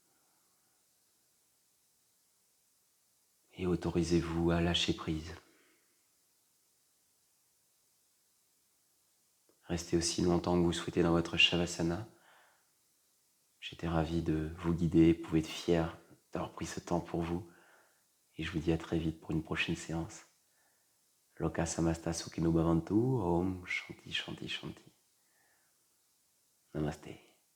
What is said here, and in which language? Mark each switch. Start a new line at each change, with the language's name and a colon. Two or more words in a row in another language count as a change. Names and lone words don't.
French: Et autorisez-vous à lâcher prise. Restez aussi longtemps que vous souhaitez dans votre Shavasana. J'étais ravi de vous guider, vous pouvez être fiers d'avoir pris ce temps pour vous. Et je vous dis à très vite pour une prochaine séance.
Sanskrit: लोकाः समस्ताः सुखिनो भवन्तु, ॐ शान्तिः शान्तिः शान्तिः. Namaste.